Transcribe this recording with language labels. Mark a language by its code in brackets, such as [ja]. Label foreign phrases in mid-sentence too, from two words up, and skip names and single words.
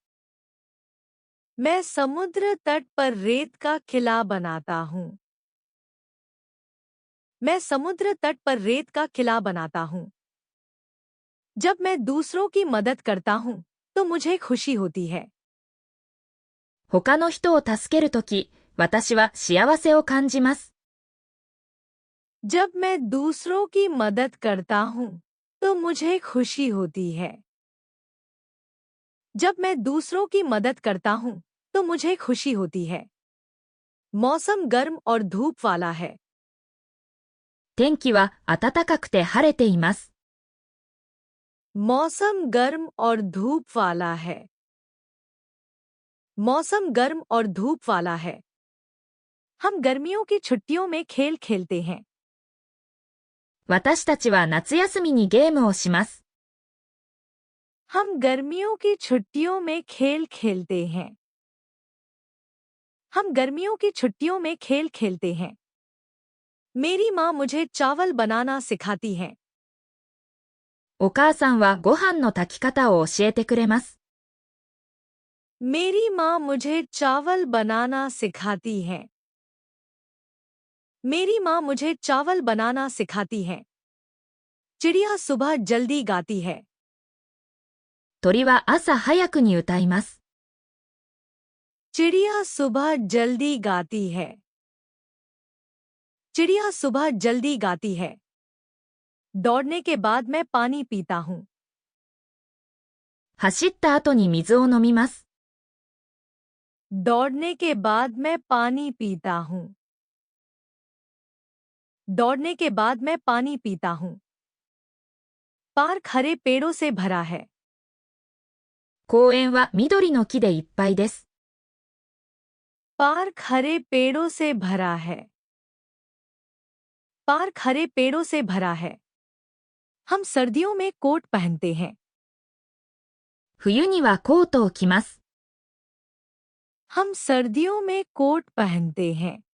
[hi] मैं समुद्र तट पर रेत का किला बनाता हूँ। मैं समुद्र तट पर रेत का किला बनाता हूँ। जब मैं दूसरों की मदद करता हूँ तो मुझे खुशी होती है। [ja] 他の人を助けるとき、私は幸せを感じます。 [hi] जब मैं दूसरों की मदद करता हूँ तो मुझे खुशी होती है। जब मैं दूसरों की मदद करता हूँ तो मुझे खुशी होती है। मौसम गर्म और धूप वाला है। [ja] 天気は暖かくて晴れています。 [hi] मौसम गर्म और धूप वाला है। मौसम गर्म और धूप वाला है। हम गर्मियों की छुट्टियों में खेल खेलते हैं। [ja] 私たちは夏休みにゲームをします。 [hi] हम गर्मियों की छुट्टियों में खेल खेलते हैं। हम गर्मियों की छुट्टियों में खेल खेलते हैं। मेरी माँ मुझे चावल बनाना सिखाती है। [ja] お母さんはご飯の炊き方を教えてくれます。 [hi] मेरी माँ मुझे चावल बनाना सिखाती है। मेरी माँ मुझे चावल बनाना सिखाती है। चिड़िया सुबह जल्दी गाती है। [ja] 鳥は朝早くに歌います。 [hi] चिड़िया सुबह जल्दी गाती है। चिड़िया सुबह जल्दी गाती है। दौड़ने के बाद मैं पानी पीता हूँ। [ja] 走った後に水を飲みます。 [hi] दौड़ने के बाद मैं पानी पीता हूँ। दौड़ने के बाद मैं पानी पीता हूँ। पार्क हरे पेड़ों से भरा है। [ja] 公園は緑の木でいっぱいです。 [hi] पार्क हरे पेड़ों से भरा है। पार्क हरे पेड़ों से भरा है। हम सर्दियों में कोट पहनते हैं। [ja] 冬にはコートを着ます。 [hi] हम सर्दियों में कोट पहनते हैं।